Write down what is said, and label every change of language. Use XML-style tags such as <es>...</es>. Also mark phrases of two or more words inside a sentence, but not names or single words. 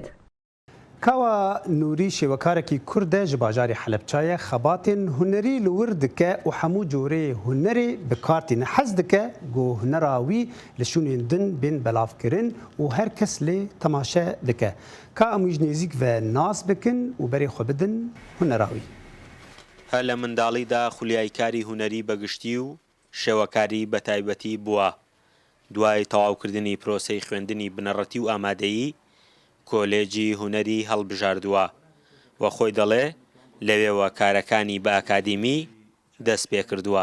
<ku>Kawa Nûrî şêwekarekî Kurd e ji bajarê Helepçayê xebatên hunerî li wir dike û hemû corê hunerê bi kartîne hez dike got hunera wî li şûnên din bên belavkirin û her kes lê temaşe dike. Ka em wî ji nêzik ve nas bikin û berê xwe bidin hunera wî.</ku> <ckb>هەر لە منداڵیدا خولیایکاری هونەری بەگشتی و شێوەکاری بە تایبەتی بووە. دوای تەواوکردنی پرۆسەی خوێندنی بنەڕەتی و ئامادەیی کۆلێجی هونەری هەڵبژاردووە و خۆی دەڵێ لەوێوە کارەکانی بە ئاکادیمی دەست پێ کردووە.</ckb>